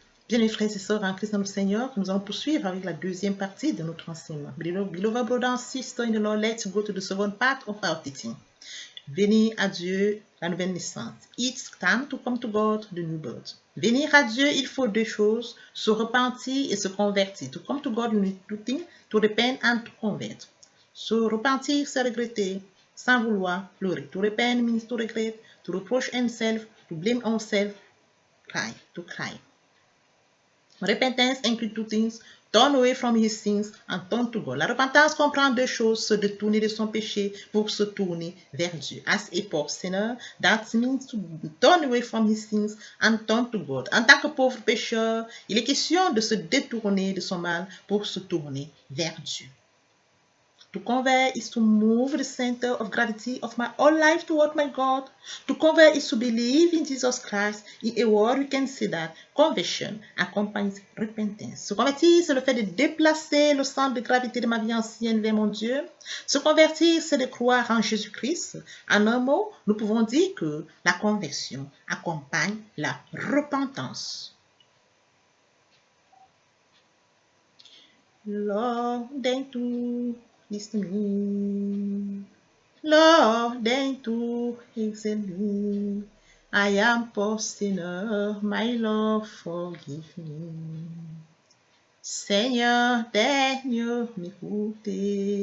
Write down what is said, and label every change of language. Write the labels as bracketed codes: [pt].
[fr] Bien, les frères et sœurs en Christ notre Seigneur, nous allons poursuivre avec la deuxième partie de notre enseignement. [en] Beloved brothers and sisters in the Lord, let's go to the second part of our teaching. [fr] Venir à Dieu, la nouvelle naissance. [en] It's time to come to God, the new birth. [fr] Venir à Dieu, il faut deux choses, se repentir et se convertir. [en] To come to God, you need two things, to repent and to convert. [fr] Se repentir, c'est regretter, sans vouloir pleurer. [en] To repent means to regret, to reproach oneself, to blame oneself, cry, to cry. Repentance includes two things, turn away from his sins and turn to God. [fr] La repentance comprend deux choses, se détourner de son péché pour se tourner vers Dieu. [en] As a poor sinner, that means to turn away from his sins and turn to God. [fr] En tant que pauvre pécheur, il est question de se détourner de son mal pour se tourner vers Dieu. [en] To convert is to move the center of gravity of my whole life toward my God. To convert is to believe in Jesus Christ. In a word, we can say that conversion accompanies repentance. [fr] Se convertir, c'est le fait de déplacer le centre de gravité de ma vie ancienne vers mon Dieu. Se convertir, c'est de croire en Jésus-Christ. En un mot, nous pouvons dire que la conversion accompagne la repentance. [en] Lord, thank you. Listen to me. Lord, deign to exalt me. I am poor sinner, my Lord, forgive me. [fr] Seigneur, daigne m'écouter.